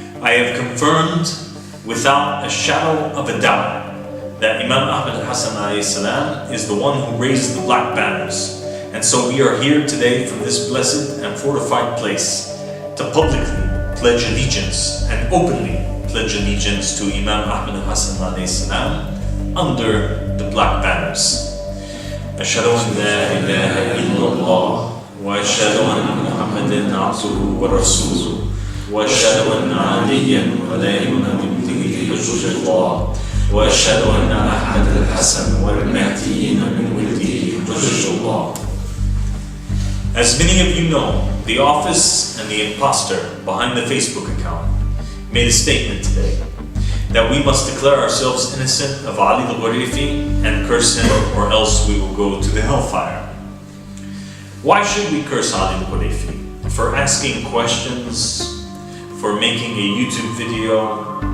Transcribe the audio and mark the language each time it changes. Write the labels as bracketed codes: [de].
[en] I have confirmed without a shadow of a doubt that Imam Ahmad al-Hassan alayhi salam is the one who raised the black banners, and so we are here today from this blessed and fortified place to publicly pledge allegiance and openly pledge allegiance to Imam Ahmad al-Hassan alayhi salam under the black banners. [ar] أشهد أن لا إله إلا الله وأشهد أن محمدا عبده ورسوله وأشهد أن عليا ولا ابن ابنه حجة الله وأشهد أن أحمد الحسن والمهديين من ولده حجة الله. [en] As many of you know, the office and the imposter behind the Facebook account made a statement today that we must declare ourselves innocent of Ali al-Gharifi and curse him, or else we will go to the hellfire. Why should we curse Ali al-Gharifi? For asking questions, for making a YouTube video.